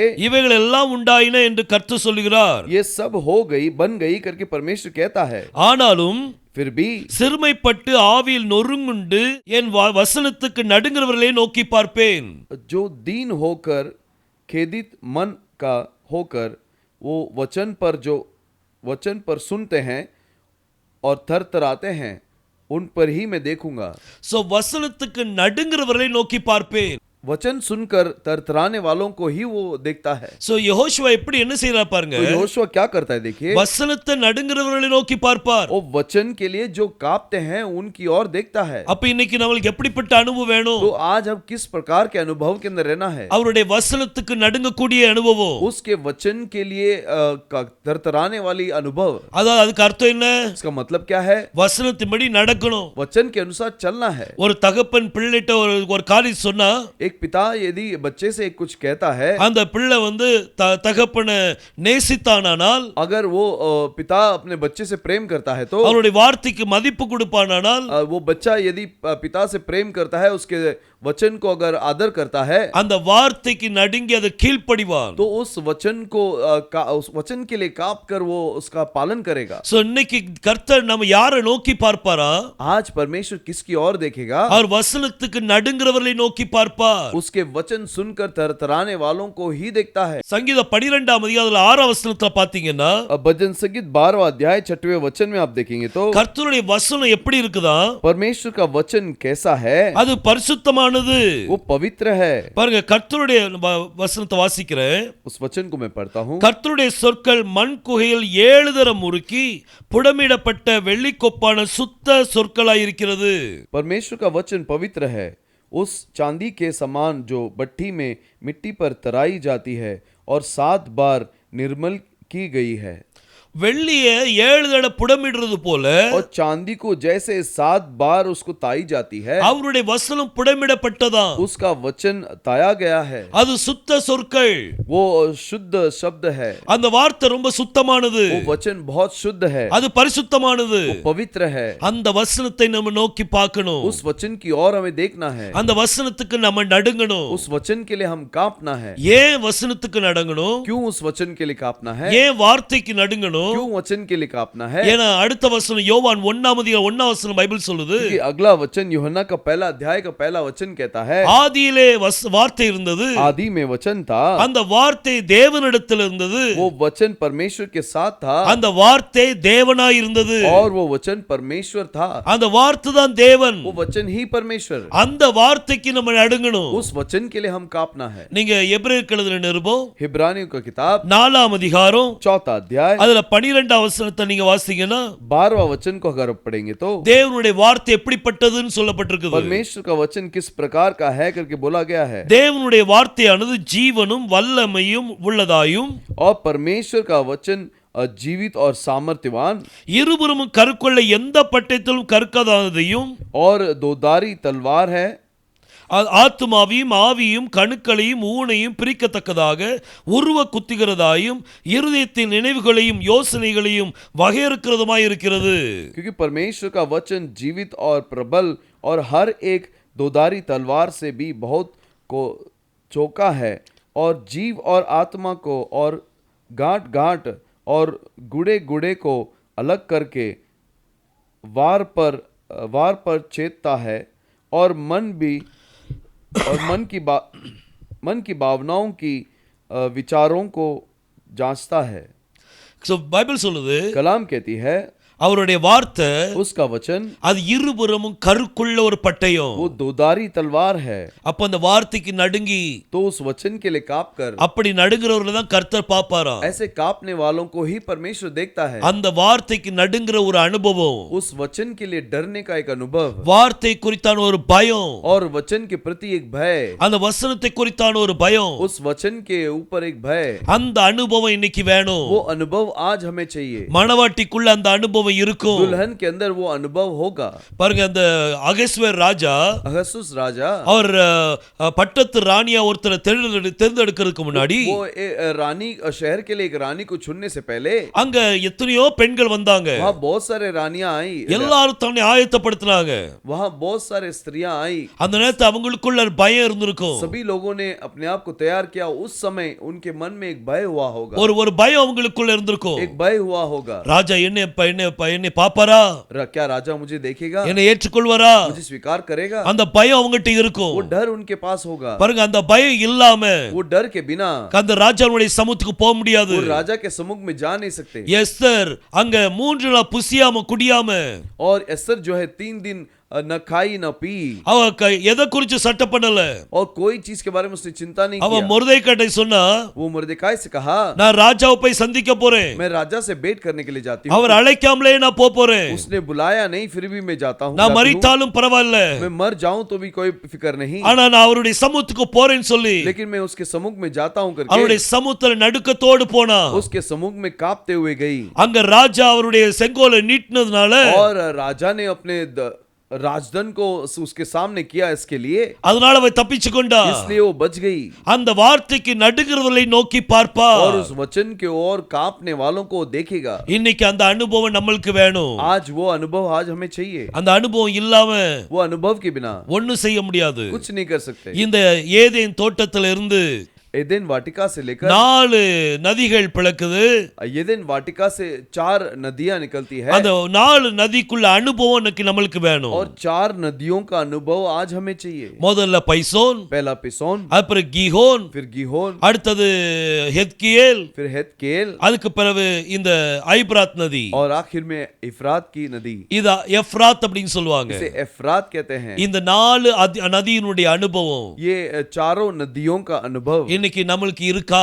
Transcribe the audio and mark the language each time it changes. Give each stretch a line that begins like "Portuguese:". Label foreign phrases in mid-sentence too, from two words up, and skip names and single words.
Tamil: இவைகள் எல்லாம் உண்டாயின என்று கர்த்தர் சொல்லுகிறார்.
Hindi: ये सब हो गई बन गई करके परमेश्वर कहता है।
Tamil: ஆனாலும்
Hindi: फिर भी
Tamil: சிறுமைப்பட்டு ஆவியில் நொறுங்குண்டு என் வசனத்துக்கு நடுங்குறவர்களை நோக்கி பார்ப்பேன்.
Hindi: जो दीन होकर खेदित मन का होकर वो वचन पर सुनते हैं और थरथराते हैं उन पर ही मैं देखूंगा।
Tamil: சோ வசனத்துக்கு நடுங்குறவர்களை நோக்கி பார்ப்பேன்.
Hindi: वचन सुनकर थरथराने वालों को ही वो देखता है।
Tamil: சோ யெகோஷுவா எப்படி என்ன செய்றார் பாருங்க.
Hindi: तो यहोशुआ क्या करता है देखिए,
Tamil: வசனத்தை நடுங்குறவர்களை நோக்கி பார்ப்பார்.
Hindi: वो वचन के लिए जो कांपते हैं उनकी ओर देखता है।
Tamil: அப்ப இன்னைக்கு நமக்கு எப்படிப்பட்ட அனுபவம் வேணும்?
Hindi: तो आज हम किस प्रकार के अनुभव के अंदर रहना है?
Tamil: அவருடைய வசனத்துக்கு நடுங்கக்கூடிய அனுபவம்.
Hindi: उसके वचन के लिए थरथराने वाली अनुभव।
Tamil: அதாவது அதுக்கு அர்த்தம் என்ன?
Hindi: इसका मतलब क्या है?
Tamil: வசனத்தின்படி நடக்கணும்.
Hindi: वचन के अनुसार चलना है।
Tamil: ஒரு தகப்பன் பிள்ளைகிட்ட ஒரு காரியம் சொன்னா
Hindi: एक पिता यदि बच्चे से कुछ कहता है,
Tamil: அந்த பிள்ளை வந்து தகப்பனை நேசித்தானால்,
Hindi: अगर वो पिता अपने बच्चे से प्रेम करता है तो
Tamil: அவருடைய வார்த்தைக்கு மதிப்பு கொடுப்பானால்,
Hindi: वो बच्चा यदि पिता से प्रेम करता है, उसके वचन को अगर आदर करता है,
Tamil: அந்த வார்த்தைக்கு நடுங்கி அதை கீழ்ப்படிவான்.
Hindi: तो उस वचन के लिए कांप कर वो उसका पालन करेगा।
Tamil: சோ இன்னைக்கு கர்த்தர் நம்ம யாரை நோக்கி பார்ப்பாரா?
Hindi: आज परमेश्वर किसकी ओर देखेगा?
Tamil: அவர் வசனத்துக்கு நடுங்குறவர்களை நோக்கி பார்ப்பார்.
Hindi: उसके वचन सुनकर थरथराने वालों को ही देखता है।
Tamil: சங்கீதம் 12ஆம் அதிகாரத்துல 6ஆம் வசனத்துல பாத்தீங்கன்னா,
Hindi: भजन संगीत 12वां अध्याय 6वें वचन में आप देखेंगे तो
Tamil: கர்த்தருடைய வசனம் எப்படி இருக்குதா?
Hindi: परमेश्वर का वचन कैसा है?
Tamil: அது பரிசுத்தமானது.
Hindi: वो पवित्र है।
Tamil: பாருங்க, கர்த்தருடைய வசனத்தை வாசிக்கிறேன்.
Hindi: उस वचन को मैं पढ़ता हूँ।
Tamil: கர்த்தருடைய சொற்கள் மண் குகையில் 7 தரம் முறுக்கி புடமிடப்பட்ட வெள்ளிக்கொப்பான சுத்த சொற்களாயிருக்கிறது.
Hindi: परमेश्वर का वचन पवित्र है, उस चांदी के समान जो भट्ठी में मिट्टी पर तराई जाती है और 7 बार निर्मल की गई है।
Tamil: வெள்ளியை 7 தடவை புடமிடுறது போல
Hindi: और चांदी को जैसे 7 बार उसको ताई जाती है,
Tamil: அவருடைய வசனம் புடமிடப்பட்டதா.
Hindi: उसका वचन ताया गया है।
Tamil: அது சுத்த சொற்கள்.
Hindi: वो शुद्ध शब्द है।
Tamil: அந்த வார்த்தை ரொம்ப சுத்தமானது.
Hindi: वो वचन बहुत शुद्ध है।
Tamil: அது பரிசுத்தமானது.
Hindi: वो पवित्र है।
Tamil: அந்த வசனத்தை நம்ம நோக்கி பார்க்கணும்.
Hindi: उस वचन की ओर हमें देखना है।
Tamil: அந்த வசனத்துக்கு நம்ம நடுங்கணும்.
Hindi: उस वचन के लिए हम कांपना है।
Tamil: ஏன் வசனத்துக்கு நடுங்கணும்?
Hindi: क्यों उस वचन के लिए कांपना है?
Tamil: ஏன் வார்த்தைக்கு நடுங்கணும்?
Hindi: क्यों वचन के लिए कांपना है?
Tamil: ஏன்னா அடுத்த வசனம் யோவான் 1ஆம் அதிகாரம் 1ஆம் வசனம் பைபிள் சொல்லுது,
Hindi: क्योंकि अगला वचन यूहन्ना का पहला अध्याय का पहला वचन कहता है,
Tamil: ஆதியிலே வார்த்தை இருந்தது,
Hindi: आदि में वचन था,
Tamil: அந்த வார்த்தை தேவனிடத்தில் இருந்தது,
Hindi: वो वचन परमेश्वर के साथ था,
Tamil: அந்த வார்த்தை தேவனாய் இருந்தது,
Hindi: और वो वचन परमेश्वर था,
Tamil: அந்த வார்த்தை தான் தேவன்.
Hindi: वो वचन ही परमेश्वर।
Tamil: அந்த வார்த்தைக்கு நம்ம நடுங்கணும்.
Hindi: उस वचन के लिए हम कांपना है।
Tamil: நீங்க எபிரேயருக்கு எழுதின நிருபம்
Hindi: हिब्रानियों का किताब
Tamil: 4ஆம் அதிகாரம்
Hindi: 4 अध्याय
Tamil: அதுல 12ஆம் வசனத்தை நீங்க வாசிங்கன்னா
Hindi: 12वां वचन को अगर पढ़ेंगे तो
Tamil: தேவனுடைய வார்த்தை எப்படிப்பட்டதுன்னு சொல்லப்பட்டிருக்குது.
Hindi: परमेश्वर का वचन किस प्रकार का है करके बोला गया है।
Tamil: தேவனுடைய வார்த்தையானது ஜீவனும் வல்லமையும் உள்ளதாயும்,
Hindi: और परमेश्वर का वचन जीवित और सामर्थ्यवान,
Tamil: இருபுறமும் கருக்கொள்ள எந்த பட்டயத்திலும் கற்காததையும்,
Hindi: और दोधारी तलवार है,
Tamil: ஆத்துமாவையும் ஆவியும் கணுக்களையும் ஊனையும் பிரிக்கத்தக்கதாக உருவ குத்துகிறதாயும் இருதயத்தின் நினைவுகளையும் யோசனைகளையும் வகையறுக்கிறதுமாய் இருக்கிறது.
Hindi: क्योंकि परमेश्वर का वचन जीवित और प्रबल और हर एक दोधारी तलवार से भी बहुत को चौका है, और जीव और आत्मा को और गांठ गांठ और गुड़े गुड़े को अलग करके वार पर छेदता है, और मन की भावनाओं की विचारों को जांचता है।
Tamil: பைபிள் சொல்லுது,
Hindi: कलाम कहती है,
Tamil: அவருடைய வார்த்தை
Hindi: उसका वचन
Tamil: அது இருபுறமும் கருக்குள்ள ஒரு பட்டயம்.
Hindi: वो दोधारी तलवार है।
Tamil: அப்ப அந்த வார்த்தைக்கு நடுங்கி
Hindi: तो उस वचन के लिए काप कर,
Tamil: அப்படி நடுங்கிறவர்களை தான் கர்த்தர் பாப்பாராம்.
Hindi: ऐसे कापने वालों को ही परमेश्वर देखता है।
Tamil: அந்த வார்த்தைக்கு நடுங்கிற ஒரு அனுபவம்,
Hindi: उस वचन के लिए डरने का एक अनुभव
Tamil: வார்த்தை குறித்தான ஒரு பயம்,
Hindi: और वचन के प्रति एक भय,
Tamil: அந்த வசனத்தை குறித்தான ஒரு பயம்,
Hindi: उस वचन के ऊपर एक भय,
Tamil: அந்த அனுபவம் இன்னைக்கு வேணும்.
Hindi: वो अनुभव आज हमें चाहिए।
Tamil: மணவாட்டிக்குள்ள அந்த அனுபவம் இருக்கும்.
Hindi: दुल्हन के अंदर वो अनुभव होगा।
Tamil: பாருங்க, அந்த அகஸ்வேர் ராஜா
Hindi: अहसूस राजा
Tamil: அவர் பட்டத்து ராணியா ஒருத்தரை தேர்ந்தெடுக்கிறதுக்கு முன்னாடி
Hindi: वो रानी शहर के लिए एक रानी को चुनने से पहले
Tamil: அங்க எத்தனையோ பெண்கள் வந்தாங்க.
Hindi: वहाँ बहुत सारे रानियां आई,
Tamil: எல்லாரும் தன்னை ஆயத்தப்படுத்தினாங்க.
Hindi: वहाँ बहुत सारे स्त्रियां आई।
Tamil: அந்த நேரத்துல அவங்களுக்குள்ள ஒரு பயம் இருந்திருக்கும்.
Hindi: सभी लोगों ने अपने आप को तैयार किया। उस समय उनके मन में एक भय हुआ होगा,
Tamil: ஒரு பயம் அவங்களுக்குள்ள இருந்திருக்கும்.
Hindi: एक भय हुआ होगा।
Tamil: ராஜா என்னை பாப்பாரா,
Hindi: क्या राजा मुझे देखेगा,
Tamil: என்னை ஏற்றுக்கொள்வாரா,
Hindi: मुझे स्वीकार करेगा?
Tamil: அந்த பயம் அவங்ககிட்ட இருக்கும்.
Hindi: वो डर उनके पास होगा।
Tamil: பாருங்க, அந்த பயம் இல்லாம
Hindi: वो डर के बिना
Tamil: அந்த ராஜாவுடைய சமூகத்துக்கு போக முடியாது.
Hindi: वो राजा के सम्मुख में जा नहीं सकते।
Tamil: எஸ்தர் அங்க 3 நாள் புசியாம குடியாம,
Hindi: और एस्तर जो है 3 दिन न खाई न पी,
Tamil: அவ எதை குறிச்சு சட்டம் பண்ணல.
Hindi: और कोई चीज के बारे में उसने चिंता नहीं
Tamil: அவ
Hindi: किया।
Tamil: மொர்தெகாய் சொன்னா,
Hindi: वो मुर्देकाई से कहा,
Tamil: நான் ராஜாவை போய் சந்திக்க போறேன்,
Hindi: मैं राजा से भेंट करने के लिए जाती हूँ।
Tamil: அவர் அழைக்காமலே நான் போறேன்,
Hindi: उसने बुलाया नहीं, फिर भी मैं जाता हूँ।
Tamil: நான் மரித்தாலும் பரவாயில்ல,
Hindi: मैं मर जाऊं तो भी कोई फिक्र नहीं,
Tamil: ஆனா நான் அவருடைய சமூகத்துக்கு போறேன்னு சொல்லி
Hindi: लेकिन मैं उसके सम्मुख में जाता हूँ
Tamil: அவருடைய
Hindi: करके
Tamil: சமூகத்துல நடுக்கத்தோடு போனா,
Hindi: उसके सम्मुख में कांपते हुए गई।
Tamil: அங்க ராஜா அவருடைய செங்கோலை நீட்டினதுனால
Hindi: और राजा ने अपने राजदन को उसके सामने किया इसके लिए,
Tamil: அதனால அவ தப்பிச்சு கொண்டா.
Hindi: इसलिए वो बच गई।
Tamil: அந்த வார்த்தைக்கு நடுங்கிறவர்களை நோக்கி பார்ப்பா.
Hindi: और उस वचन के ओर कांपने वालों को देखेगा।
Tamil: இன்னைக்கு அந்த அனுபவம் நம்மளுக்கு வேணும்.
Hindi: आज वो अनुभव आज हमें चाहिए।
Tamil: அந்த அனுபவம் இல்லாம
Hindi: वो अनुभव के बिना
Tamil: ஒண்ணும் செய்ய முடியாது.
Hindi: कुछ नहीं कर सकते।
Tamil: இந்த ஏதேன் தோட்டத்துல இருந்து
Hindi: एदेन वाटिका से लेकर
Tamil: 4 நதிகள் பிளக்குது.
Hindi: एदेन वाटिका से 4 नदियां निकलती है,
Tamil: அந்த 4 நதிக்குள்ள அனுபவம் நம்மளுக்கு வேணும்.
Hindi: और 4 नदियों का अनुभव आज हमें चाहिए।
Tamil: முதல்ல பைசோன்,
Hindi: पहला पिसोन,
Tamil: அப்புறம் கிஹோன்,
Hindi: फिर गिहोन,
Tamil: அடுத்தது ஹெத்கியேல்,
Hindi: फिर हेत्केल,
Tamil: அதுக்கு பிறகு இந்த ஐப்ராத் நதி.
Hindi: और आखिर में इफ्रात की नदी,
Tamil: இத எஃப்ராத் அப்படின்னு சொல்லுவாங்க.
Hindi: इसे एफ्रात कहते हैं।
Tamil: இந்த 4 நதியினுடைய அனுபவம்
Hindi: ये 4 नदियों का अनुभव
Tamil: இன்னைக்கு நம்மளுக்கு இருக்கா?